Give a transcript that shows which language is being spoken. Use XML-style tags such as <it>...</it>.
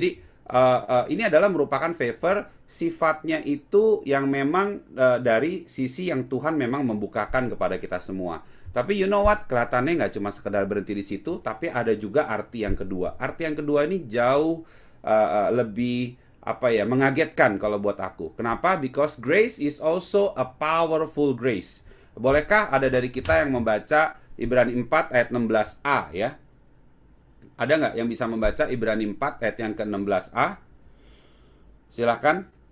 <id>Jadi ini adalah merupakan favor, sifatnya itu yang memang dari sisi yang Tuhan memang membukakan kepada kita semua. Tapi</id> <en>you know what,</en> <id>kelihatannya nggak cuma sekedar berhenti di situ, tapi ada juga arti yang kedua. Arti yang kedua ini jauh lebih mengagetkan kalau buat aku. Kenapa?</id> <en>Because grace is also a powerful grace.</en> <id>Bolehkah ada dari kita yang membaca Ibrani 4 ayat 16a ya? Ada nggak yang bisa membaca Ibrani 4 ayat yang ke-16a? Silakan.</id>